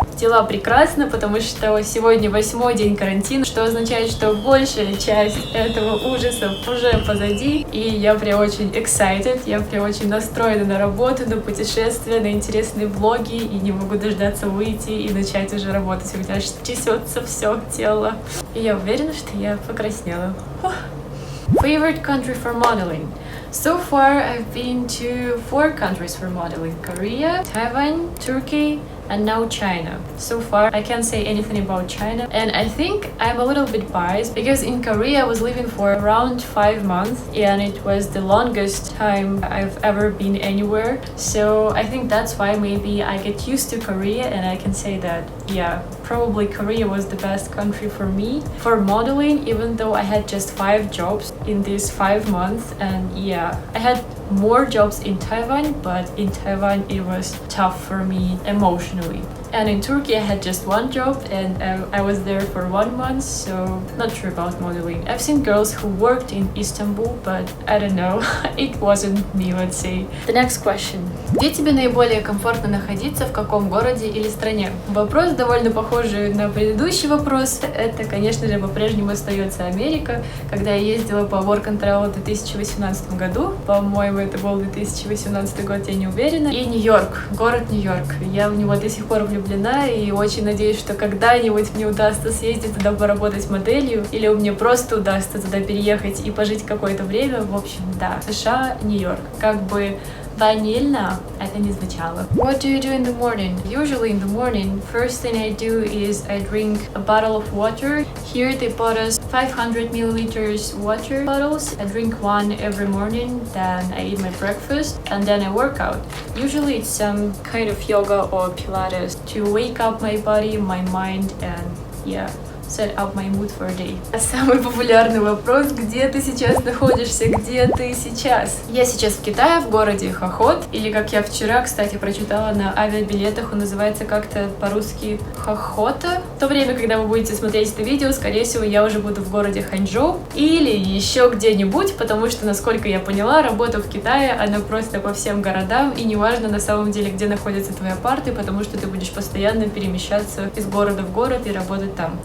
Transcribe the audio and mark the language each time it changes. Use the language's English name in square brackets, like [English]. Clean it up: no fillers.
[Russian] Дела прекрасно, потому что сегодня 8-й день карантина, что означает, что большая часть этого ужаса уже позади, и я прям очень excited, я прям очень настроена на работу, на путешествия, на интересные влоги, и не могу дождаться выйти и начать уже работать. У меня аж трясется все тело. И я уверена, что я покраснела. [English] Favorite country for modeling? So far, I've been to 4 countries for modeling: Korea, Taiwan, Turkey, and now China. So far, I can't say anything about China, and I think I'm a little bit biased because in Korea I was living for around 5 months, and it was the longest time I've ever been anywhere. So I think that's why maybe I get used to Korea, and I can say that, yeah, probably Korea was the best country for me for modeling, even though I had just 5 jobs in these 5 months. And yeah, I had more jobs in Taiwan, but in Taiwan it was tough for me emotionally. And in Turkey I had just 1 job, and I was there for 1 month, so not sure about modeling. I've seen girls who worked in Istanbul, but I don't know, it wasn't me, let's say. The next question. [Russian] Где тебе наиболее комфортно находиться, в каком городе или стране? Вопрос довольно похожий на предыдущий вопрос. Это, конечно же, по-прежнему остается Америка. Когда я ездила по Work and Travel в 2018 году, по-моему, это был 2018 год, я не уверена. И Нью-Йорк, город Нью-Йорк. Я в него до сих пор влюблена и очень надеюсь, что когда-нибудь мне удастся съездить туда поработать моделью, или мне просто удастся туда переехать и пожить какое-то время. В общем, да, США, Нью-Йорк. Как бы банально это не звучало. [English] What do you do in the morning? Usually in the morning, first thing I do is I drink a bottle of water. Here they bought us 500 milliliters water bottles. I drink one every morning, then I eat my breakfast, and then I work out. Usually it's some kind of yoga or Pilates to wake up my body, my mind, and yeah, set up my mood for a day. [Russian] Самый популярный вопрос: где ты сейчас находишься? Где ты сейчас? Я сейчас в Китае, в городе Хохот, или как я вчера, кстати, прочитала на авиабилетах, он называется как-то по-русски Хохота. В то время, когда вы будете смотреть это видео, скорее всего, я уже буду в городе Ханчжоу или еще где-нибудь, потому что, насколько я поняла, работа в Китае, она просто по всем городам, и неважно на самом деле, где находятся твои апарты, потому что ты будешь постоянно перемещаться из города в город и работать там.